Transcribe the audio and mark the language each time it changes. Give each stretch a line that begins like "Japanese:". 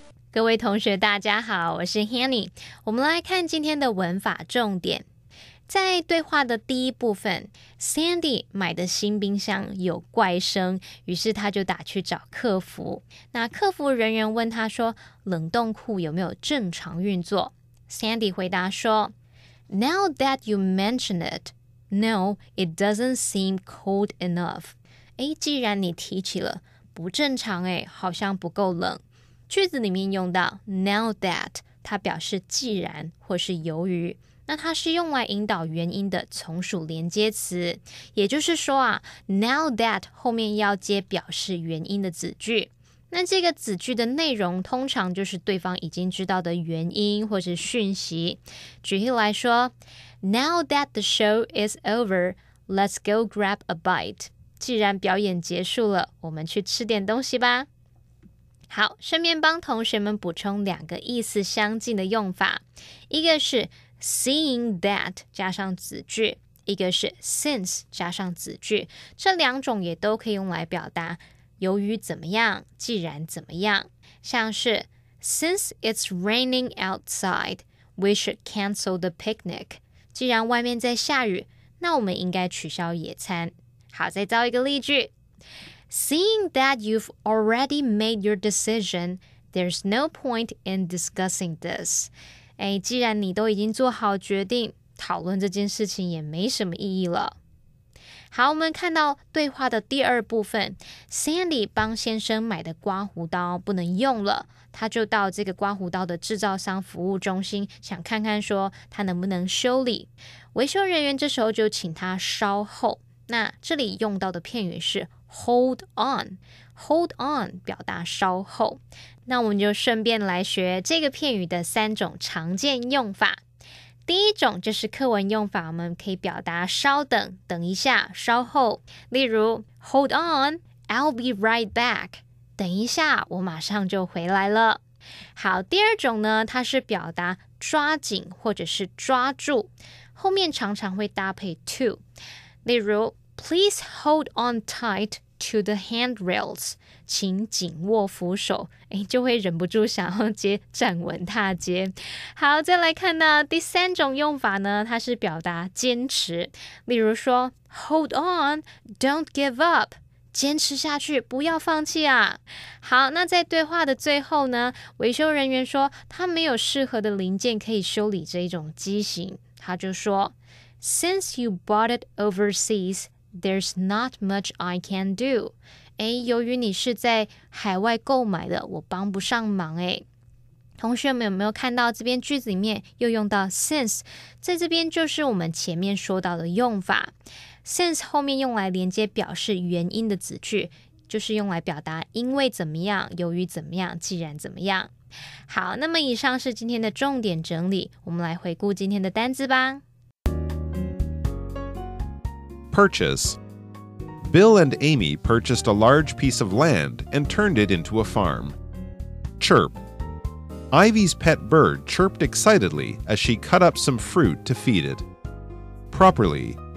Chinese: 各位同学大家好，我是 Hanny。我们来看今天的文法重点。在对话的第一部分， Sandy 买的新冰箱有怪声，于是他就打去找客服。那客服人员问他说，冷冻库有没有正常运作？ Sandy 回答说，
English: Now that you mention it, no, it doesn't seem cold enough.
Chinese: 既然你提起了，不正常好像不够冷。句子里面用到 now that， 它表示既然或是由于，那它是用来引导原因的从属连接词，也就是说now that 后面要接表示原因的子句。那这个子句的内容通常就是对方已经知道的原因或是讯息。举例来说，
English: Now that the show is over, let's go grab a bite.
Chinese: 既然表演结束了，我们去吃点东西吧。好，顺便帮同学们补充2个意思相近的用法，一个是 seeing that 加上子句，一个是 since 加上子句，这2种也都可以用来表达由于怎么样，既然怎么样。像是
English: Since it's raining outside, we should cancel the picnic.
Chinese: 既然外面在下雨，那我们应该取消野餐。好，再造一个例句。
English: Seeing that you've already made your decision, there's no point in discussing this.
Chinese: 既然你都已经做好决定，讨论这件事情也没什么意义了。好，我们看到对话的第2部分， Sandy 帮先生买的刮胡刀不能用了，他就到这个刮胡刀的制造商服务中心，想看看说他能不能修理。维修人员这时候就请他稍后，那这里用到的片语是Hold on, hold on 表达稍后。那我们就顺便来学这个片语的3种常见用法。第一种就是课文用法，我们可以表达稍等，等一下，稍后。例如
English: Hold on, I'll be right back.
Chinese: 等一下，我马上就回来了。好，第2种呢，它是表达抓紧或者是抓住，后面常常会搭配 to。例如
English: Please hold on tight to the handrails.
Chinese: 请紧握扶手，就会忍不住想要接站稳踏阶。好，再来看到第3种用法呢，它是表达坚持。例如说
English: Hold on, don't give up.
Chinese: 坚持下去，不要放弃啊。好，那在对话的最后呢，维修人员说他没有适合的零件可以修理这一种机型，他就说
English: Since you bought it overseas, there's not much I can do.
Chinese: 由于你是在海外购买的，我帮不上忙。同学们有没有看到这边句子里面又用到 since， 在这边就是我们前面说到的用法。 since 后面用来连接表示原因的子句，就是用来表达因为怎么样，由于怎么样，既然怎么样。好，那么以上是今天的重点整理，我们来回顾今天的单字吧。
English: Purchase. Bill and Amy purchased a large piece of land and turned it into a farm. Chirp. Ivy's pet bird chirped excitedly as she cut up some fruit to feed it. Properly.